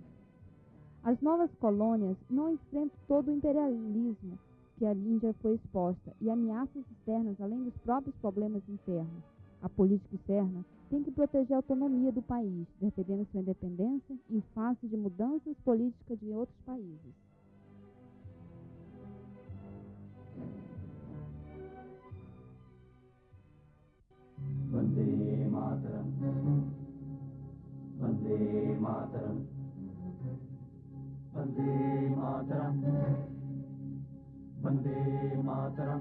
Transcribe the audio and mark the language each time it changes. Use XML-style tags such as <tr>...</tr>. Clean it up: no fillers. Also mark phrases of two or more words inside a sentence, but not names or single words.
<pt>As novas colônias não enfrentam todo o imperialismo que a Índia foi exposta e ameaças externas além dos próprios problemas internos. A política externa tem que proteger a autonomia do país, defendendo sua independência em face de mudanças políticas de outros países.</pt> <sa>वन्दे मातरम्, वन्दे मातरम्, वन्दे मातरम्, वन्दे मातरम्.</sa>